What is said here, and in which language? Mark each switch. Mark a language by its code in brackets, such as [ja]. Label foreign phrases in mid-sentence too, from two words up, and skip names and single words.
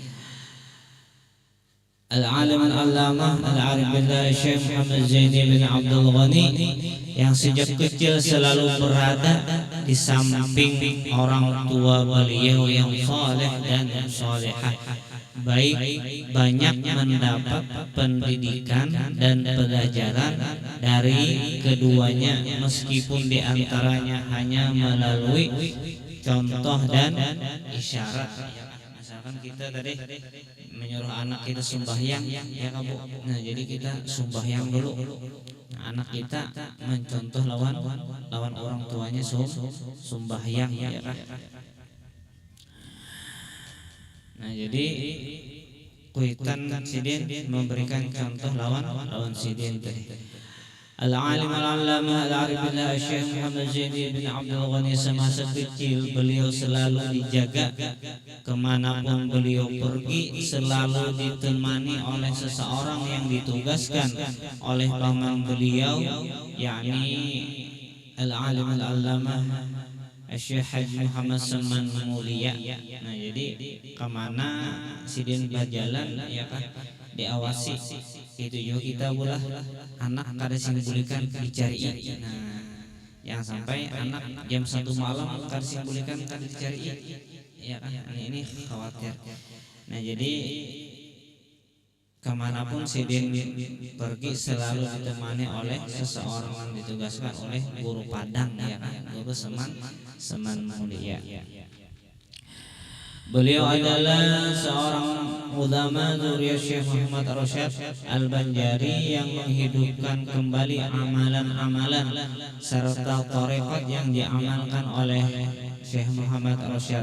[id] Al-Alim Al-Allamah Al-Arif Billah Syekh Muhammad Zaini bin Abdul Ghani yang sejak kecil selalu berada di samping orang tua beliau yang saleh dan salehah, baik banyak mendapat pendidikan dan pelajaran dari keduanya, meskipun diantaranya hanya melalui contoh dan isyarat. Misalkan kita tadi menyuruh anak kita sembahyang, ya kamu. Nah, jadi kita sembahyang dulu. Anak kita mencontoh lawan orang tuanya sembahyang, ya kan. [bjn] Nah, jadi kuitan sidin memberikan contoh lawan sidin tadi. [id] Al-Alim Al-Allamah Al-Arif Billah Syekh Muhammad Zaini bin Abdul Ghani semasa kecil beliau selalu dijaga, kemanapun beliau pergi selalu ditemani oleh seseorang yang ditugaskan oleh paman beliau, yakni Al-Alim Al-Allamah Syekh Haji Muhammad Saman Mulia. [bjn] Nah, jadi kemana sidin berjalan, ya kan, diawasi. Itu juga kita pula anak kada simbulikan dicari. Nah, yang sampai anak jam 1 malam kada simbulikan kada dicari, ya kan, ini khawatir. [id] Nah, jadi kemanapun sidin pergi selalu ditemani oleh seseorang yang ditugaskan oleh guru padang, ya kan, guru Saman Mulia. Beliau adalah seorang ulama zuriyah Syekh Muhammad Rasyad Al-Banjari yang menghidupkan kembali amalan-amalan serta tarekat yang diamalkan oleh Syekh Muhammad Rasyad.